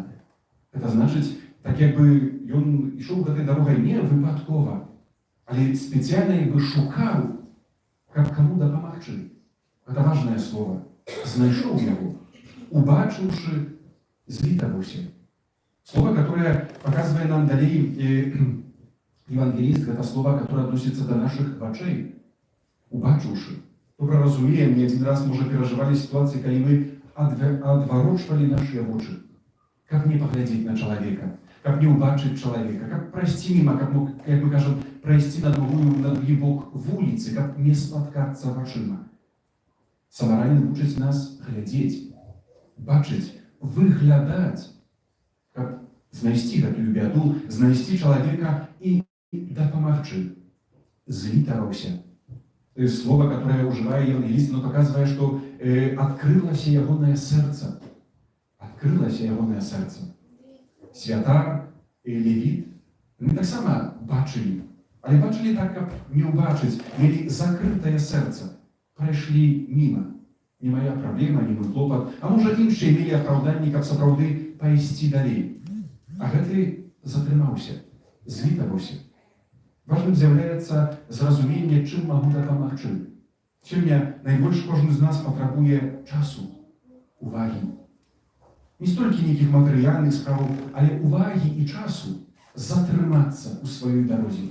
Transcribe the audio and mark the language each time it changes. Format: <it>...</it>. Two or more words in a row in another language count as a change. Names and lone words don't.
<be>Гэта значыць, так як бы ён ішоў гэтай дарогай не выпадкова, але спецыяльна як бы шукаў, каб каму дапамагчы. Гэта важнае слово. Знайшоў яго, убачыўшы, злітаваўся.</be> <ru>Слово, которое показывае нам далей евангеліст, гэта слово, которое относится до наших вачэй.</ru> <be>Убачыўшы. Добра разумеем, не один раз, можа, перажывалі ситуацыі, калі мы адварочвалі нашыя вочы. Каб не паглядзець на чалавека, каб не ўбачыць чалавека, каб прайсці міма, каб, як мы кажам, прайсці на другі бок вуліцы, каб не спаткацца вачыма. Самаранін вучыць нас глядзець, бачыць, выглядаць, каб знайсці гэтую бяду, знайсці чалавека і дапамагчы. Злітаваўся.</be> <ru>То есть слово, которое уживает евангелист, оно показывает, что открылось ягоное сердце. Открылось ягоное сердце. Святар и левит, они так само бачили. Але бачили так, как не убачить, имели закрытое сердце. Пройшли мимо. Не моя проблема, не мой клопот. А может, іншие имели оправдание, как сапраўды пайсці далей.</ru> <be>А гэты затрымаўся, злітаваўся. Важным з'яўляецца зразуменне, чым магу дапамагчы. Сёння найбольш кожны з нас патрабуе часу, увагі. Не столькі нейкіх матэрыяльных справаў, але увагі і часу затрымацца ў сваёй дарозе.</be>